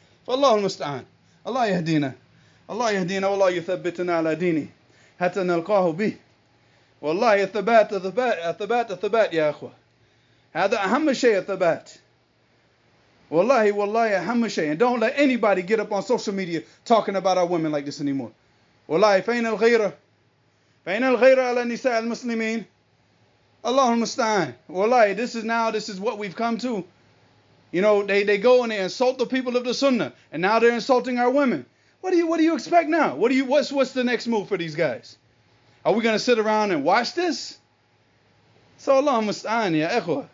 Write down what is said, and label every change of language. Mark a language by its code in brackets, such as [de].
[ar] فالله المستعان. الله يهدينا. الله يهدينا والله يثبتنا على دينه حتى نلقاه به. والله الثبات يا أخوة. هذا أهم شيء الثبات. والله أهم شيء. [en] And don't let anybody get up on social media talking about our women like this anymore. [ar] والله فين الغيرة فإن الغير على النساء المسلمين الله المستعان. [en] Wallahi, this is what we've come to. You know, they go and they insult the people of the Sunnah, and now they're insulting our women. What do you expect now? What's the next move for these guys? Are we going to sit around and watch this? So [ar] Allah musta'an ya ikhwa.